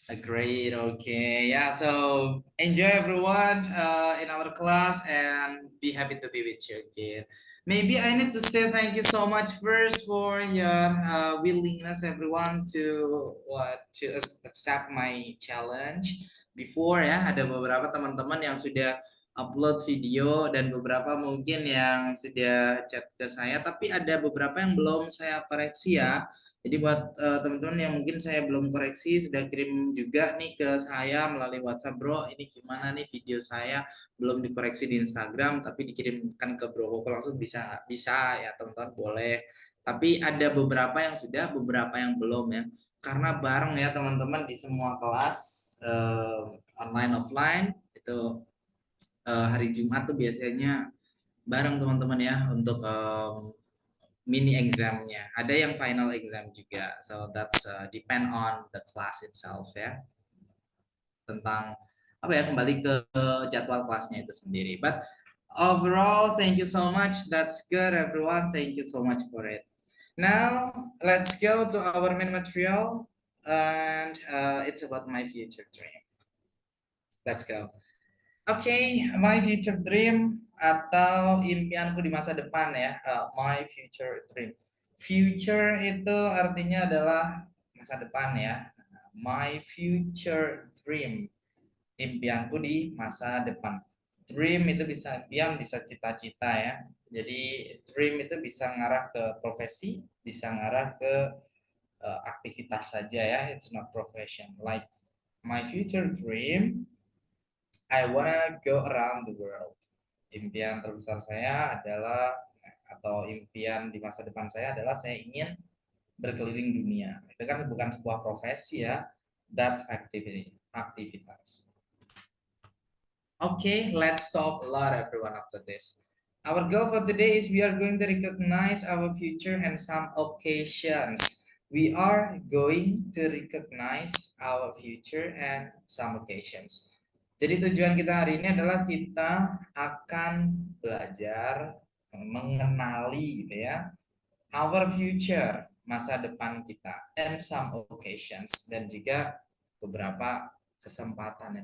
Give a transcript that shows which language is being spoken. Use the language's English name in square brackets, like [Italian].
[English] Great. Okay. Yeah. So enjoy everyone in our class and be happy to be with you again. Maybe I need to say thank you so much first for your willingness, everyone, to accept my challenge. [Indonesian] Before ya, ada beberapa teman-teman yang sudah upload video dan beberapa mungkin yang sudah chat ke saya, tapi ada beberapa yang belum saya koreksi ya. Jadi buat teman-teman yang mungkin saya belum koreksi, sudah kirim juga nih ke saya melalui WhatsApp, Bro. Ini gimana nih video saya belum dikoreksi di Instagram, tapi dikirimkan ke Bro Koko langsung bisa ya teman-teman boleh. Tapi ada beberapa yang sudah, beberapa yang belum ya. Karena bareng ya teman-teman di semua kelas online offline itu hari Jumat tuh biasanya bareng teman-teman ya untuk mini examnya. Ada yang final exam juga. [English] So that's depend on the class itself ya. [Indonesian] Tentang apa ya kembali ke jadwal kelasnya itu sendiri. [English] But overall, thank you so much. That's good, everyone. Thank you so much for it. Now let's go to our main material, and it's about my future dream. Let's go. Oke, my future dream [Indonesian] atau impianku di masa depan ya, [English] my future dream. [Indonesian] Future itu artinya adalah masa depan ya. [English] My future dream, [Indonesian] impianku di masa depan. Dream itu bisa impian, bisa cita-cita ya. Jadi dream itu bisa ngarah ke profesi, bisa ngarah ke aktivitas saja ya. [English] It's not profession. Like my future dream, I wanna go around the world. [Indonesian] Impian terbesar saya adalah atau impian di masa depan saya adalah saya ingin berkeliling dunia. Itu kan bukan sebuah profesi ya, that's aktivitas. [English] Okay, let's talk a lot everyone after this. Our goal for today is we are going to recognize our future and some occasions. We are going to recognize our future and some occasions. [Indonesian] Jadi tujuan kita hari ini adalah kita akan belajar mengenali gitu ya [English] our future, [Indonesian] masa depan kita, [English] and some occasions, [Indonesian] dan juga beberapa kesempatan ya.